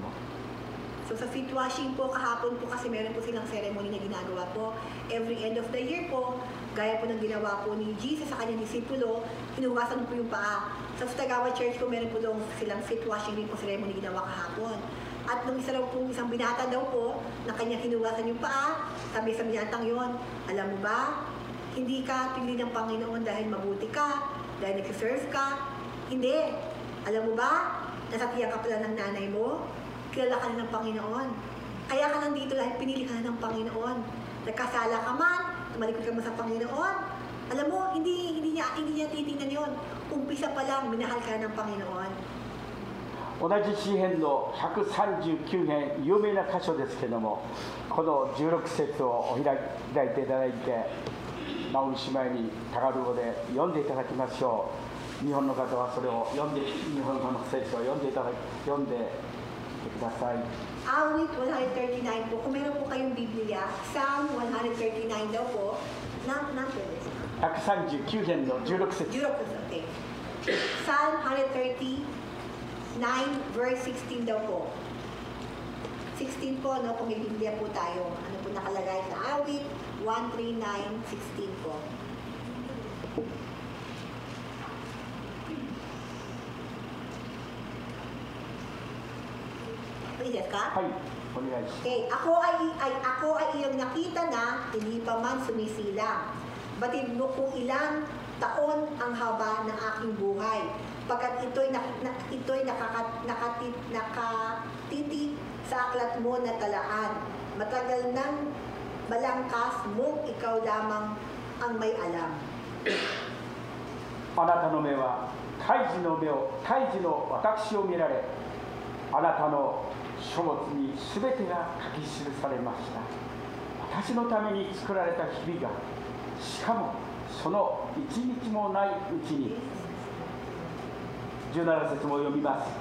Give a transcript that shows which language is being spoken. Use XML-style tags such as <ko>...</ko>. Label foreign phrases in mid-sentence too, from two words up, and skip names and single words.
<tl>So sa sitwashing po, kahapon po kasi meron po silang ceremony na ginagawa po.</tl> <en>Every end of the year</en> <tl>po, gaya po ng ginawa po ni Jesus sa kanyang disipulo, hinugasan po yung paa. Sa Tagawa Church po, meron po doon silang sitwashing rin po ceremony ginawa kahapon. At nung isang binata daw po, na kanyang hinugasan yung paa, sabi sa binatang yon, alam mo ba, hindi ka pinili ng Panginoon dahil mabuti ka, dahil nag-serve ka. Hindi. Alam mo ba, nasatiyan ka pala ng nanay mo, kilala ka na ng Panginoon. Kaya ka nandito dahil pinili ka na ng Panginoon. Nagkasala ka man, tumalikod ka man sa Panginoon. Alam mo, hindi niya titingnan yon. Umpisa pa lang, minahal ka na ng Panginoon.</tl> <ja>同じ詩編の139編、有名な箇所ですけれども、この16節をお開いていただいて、直美姉妹にタガル語で読んでいただきましょう。日本の方はそれを日本語の聖書を読んでください。</ja> <tl>Awit 139 po. Kung meron po kayong Biblia, Psalm 139 daw po.</tl> <ja>139 編の16節。</ja> <tl>Okay. Psalm 139 verse 16 daw po. 16 po, no, kung may Biblia po tayo. Ano po nakalagay sa awit? 139:16 po. Pwede ka?</tl> <ja>はい、お願いします。</ja> <tl>Okay, ako ay iyong nakita na hindi pa man sumisilang. Batid mo kung ilang taon ang haba ng aking buhay. Pagkat ito'y nakatitik sa aklat mo na talaan. Matagal nang balangkas mo, ikaw lamang ang may alam.</tl> <ja>あなたの目は胎児の私を見られ、あなたの書物にすべてが書き記されました。私のために作られた日々が、しかもその一日もないうちに、17節も読みます。</ja>